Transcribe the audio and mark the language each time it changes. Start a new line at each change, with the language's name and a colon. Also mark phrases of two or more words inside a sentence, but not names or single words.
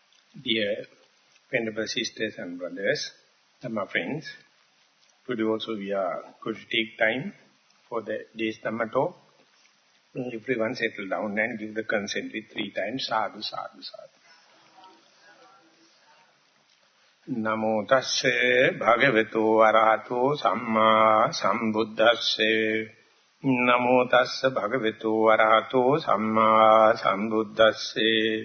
English: Dear Venerable Sisters and Brothers, Dhamma friends, today also we are going to take time for the day's Dhamma talk. Everyone settle down and give the consent with 3 times,
Pali: sadhu, sadhu, sadhu. Namo tasse bhagavato arahato samma sambuddhasse. Namo tasse bhagavato arahato samma sambuddhasse.